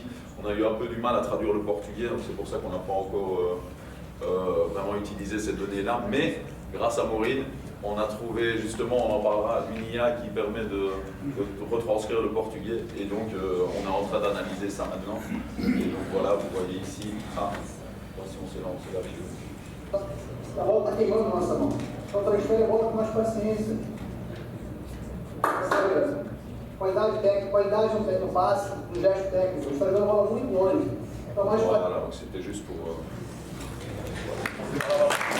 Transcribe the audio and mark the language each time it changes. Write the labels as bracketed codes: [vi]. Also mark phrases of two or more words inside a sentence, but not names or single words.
[fr] On a eu un peu du mal à traduire le portugais, donc c'est pour ça qu'on n'a pas encore vraiment utilisé ces données-là. Mais grâce à Maureen, on a trouvé justement, on en parlera, une IA qui permet de retranscrire le portugais. Et donc, on est en train d'analyser ça maintenant. Et donc voilà, vous voyez ici. Ah, si on s'est lancé la vidéo. [pt] A bola está queimando na nossa mão. Então transfere a bola com mais paciência. Qualidade técnica, qualidade no passe, no gesto técnico. Você está jogando a bola muito longe. Então mais [fr] Voilà, donc c'était juste pour...